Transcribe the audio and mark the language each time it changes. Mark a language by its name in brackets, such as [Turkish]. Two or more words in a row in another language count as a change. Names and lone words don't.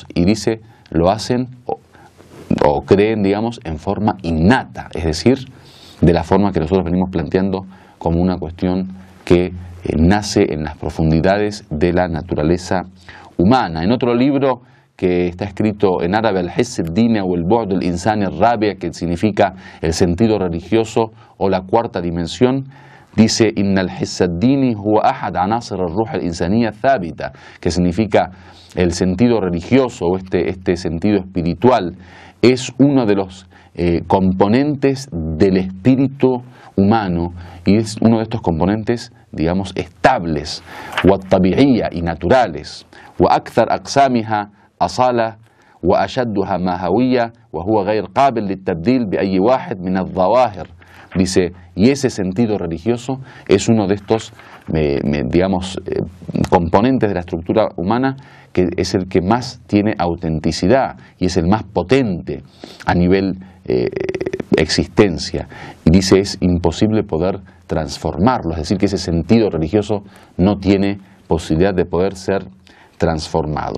[Spanish] Y dice, lo hacen o creen, digamos, en forma innata, es decir, de la forma que nosotros venimos planteando como una cuestión que nace en las profundidades de la naturaleza humana. En otro libro que está escrito en árabe, [Arabic] الحس الديني [Spanish] o [Arabic] البعد الإنساني الرابع', [Spanish] que significa el sentido religioso o la cuarta dimensión, dice [Arabic] إن الحس الديني هو أحد عناصر الروح الإنسانية الثابتة, [Spanish] que significa el sentido religioso o este sentido espiritual es uno de los componentes del espíritu humano, y es uno de estos componentes, digamos, estables, [Arabic] وطبيعية, [Spanish] y naturales, [Arabic] وأكثر أقسامها أصالة وأشدها محورية وهو غير قابل للتبديل بأي واحد من الظواهر. [Spanish] Dice, y ese sentido religioso es uno de estos, digamos, componentes de la estructura humana, que es el que más tiene autenticidad y es el más potente a nivel existencia. Y dice, es imposible poder transformarlo, es decir, que ese sentido religioso no tiene posibilidad de poder ser transformado.